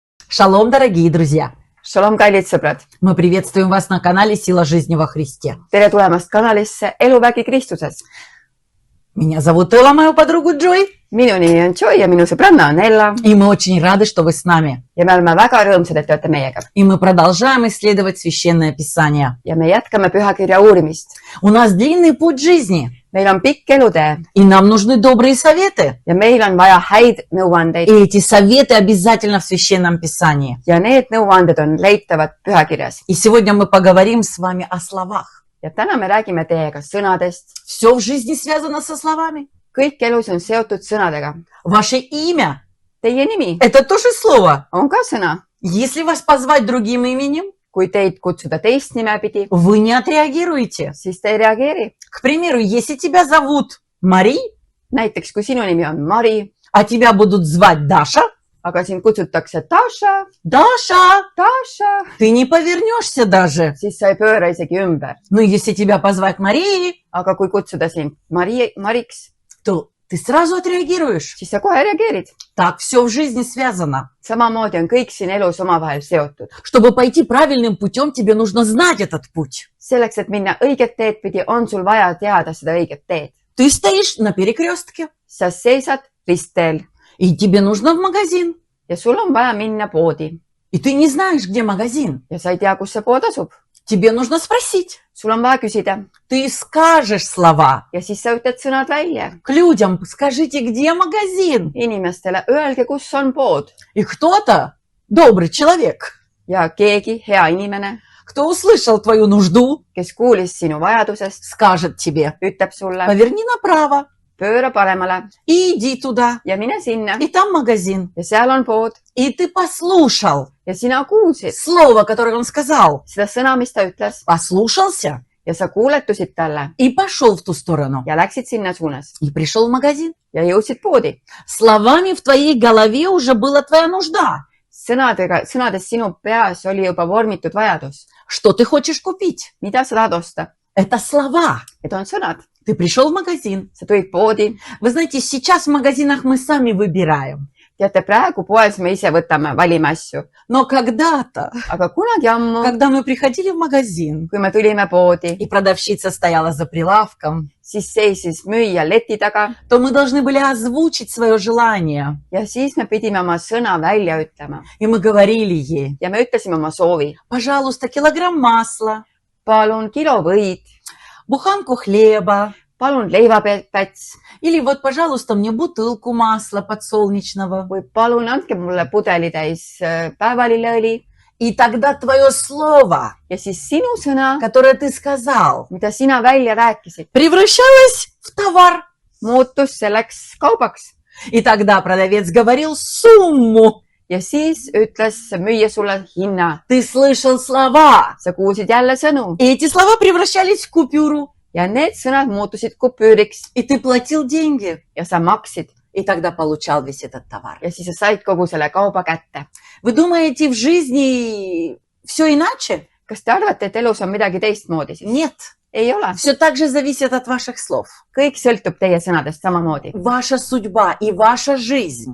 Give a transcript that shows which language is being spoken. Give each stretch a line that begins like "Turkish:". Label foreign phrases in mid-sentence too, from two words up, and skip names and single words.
Russian: Шалом, дорогие друзья!
Estonian: Shalom, kallid sõbrad!
Russian: Мы приветствуем вас на канале «Сила жизни во Христе».
Estonian: Tere tulemast kanalisse Eluvägi Kristuses.
Russian: Меня зовут Элла, мою подругу Джой.
Estonian: Minu nimi on Joy ja minu sõbranna on Ella.
Russian: И мы очень рады, что вы с нами.
Estonian: Ja me oleme väga rõõmsad, et te olete meiega.
Russian: И мы продолжаем исследовать Священное Писание.
Estonian: Ja me jätkame pühakirja uurimist.
Russian: У нас длинный путь жизни.
Estonian: Meil on pikk elutee
Russian: И нам нужны добрые советы.
Estonian: ja meil on vaja häid nõuandeid.
Russian: И эти советы обязательно в Священном Писании.
Estonian: Ja need nõuanded on leitavad pühakirjas.
Russian: И сегодня мы поговорим с вами о словах.
Estonian: Ja täna me räägime teiega sõnadest.
Russian: Все в жизни связано со словами.
Estonian: Kõik elus on seotud sõnadega.
Russian: Ваше имя
Estonian: Teie nimi –
Russian: это тоже слово.
Estonian: on ka sõna.
Russian: Если вас позвать другим именем,
Estonian: Kui teid kutsuda teist nimepidi,
Russian: вы не отреагируете.
Estonian: siis te ei reageeri.
Russian: К примеру, если тебя зовут Мари,
Estonian: Näiteks, kui sinu nimi on Mari,
Russian: а тебя будут звать Даша,
Estonian: aga sind kutsutakse Tasha,
Russian: Даша, ты не повернешься даже.
Estonian: siis sa ei pööra isegi ümber.
Russian: Но если тебя позвать Марией,
Estonian: Aga kui kutsuda sind Mariks,
Russian: то ты сразу отреагируешь.
Estonian: siis sa kohe reageerid.
Russian: Так все в жизни связано.
Estonian: Samamoodi on kõik siin elus omavahel seotud.
Russian: Чтобы пойти правильным путем, тебе нужно знать этот путь.
Estonian: Selleks, et minna õiget teed pidi, on sul vaja teada seda õiget teed.
Russian: Ты стоишь на перекрестке,
Estonian: Sa seisad ristteel
Russian: и тебе нужно в магазин.
Estonian: ja sul on vaja minna poodi
Russian: И ты не знаешь, где магазин.
Estonian: ja sa ei tea, kus see pood asub.
Russian: Тебе нужно спросить.
Estonian: Sul on vaja küsida
Russian: Ты скажешь слова.
Estonian: ja siis sa ütled sõnad välja.
Russian: К людям скажите, где магазин.
Estonian: Inimestele öelge, kus on pood.
Russian: И кто-то, добрый человек,
Estonian: Ja keegi, hea inimene,
Russian: кто услышал твою нужду,
Estonian: kes kuulis sinu vajadusest,
Russian: скажет тебе,
Estonian: ütleb sulle,
Russian: поверни направо
Estonian: pööra paremale
Russian: и иди туда.
Estonian: ja mine sinna
Russian: И там магазин.
Estonian: ja seal on pood.
Russian: И ты послушал
Estonian: Ja sina kuulsid
Russian: слово, которое он сказал.
Estonian: seda sõna, mis ta ütles
Russian: Послушался
Estonian: ja sa kuuletusid talle
Russian: и пошел в ту сторону.
Estonian: ja läksid sinna suunas
Russian: И пришел в магазин.
Estonian: ja jõudsid poodi.
Russian: Словами в твоей голове уже была твоя нужда.
Estonian: Sõnades sinu peas oli juba vormitud vajadus.
Russian: Что ты хочешь купить?
Estonian: Mida sa tahad osta?
Russian: Это слова.
Estonian: Need on sõnad.
Russian: Ты пришел в магазин.
Estonian: Sa tulid poodi.
Russian: Вы знаете, сейчас в магазинах мы сами выбираем.
Estonian: Teate, praegu poes me ise valime asju.
Russian: Но когда-то,
Estonian: Aga kunagi ammu,
Russian: когда мы приходили в магазин,
Estonian: kui me tulime poodi,
Russian: и продавщица стояла за прилавком,
Estonian: siis seisis müüja leti taga
Russian: то мы должны были озвучить свое желание.
Estonian: ja siis me pidime oma sõna välja ütlema.
Russian: И мы говорили ей,
Estonian: Ja me ütlesime oma soovi.
Russian: пожалуйста, килограмм масла,
Estonian: Palun kilo võid,
Russian: буханку хлеба,
Estonian: palun leivapäts
Russian: или вот, пожалуйста, мне бутылку масла подсолнечного.
Estonian: või palun andke mulle pudeli täis päevalilleõli.
Russian: И тогда твое слово,
Estonian: Ja siis sinu sõna,
Russian: которое ты сказал,
Estonian: mida sina välja rääkisid,
Russian: превращалось в товар.
Estonian: muutus selleks kaubaks.
Russian: И тогда продавец говорил сумму.
Estonian: Ja siis ütles müüja sulle hinna.
Russian: Ты слышал слова.
Estonian: Sa kuulsid jälle sõnu
Russian: И эти слова превращались в купюру.
Estonian: ja need sõnad muutusid kupüüriks
Russian: И ты платил деньги.
Estonian: ja sa maksid
Russian: И тогда получал весь этот товар.
Estonian: ja siis sa said kogu selle kauba kätte.
Russian: Вы думаете, в жизни все иначе?
Estonian: Kas te arvate, et elus on midagi teistmoodi siis?
Russian: Нет.
Estonian: Ei ole.
Russian: Все так же зависит от ваших слов.
Estonian: Kõik sõltub teie sõnadest samamoodi.
Russian: Ваша судьба и ваша жизнь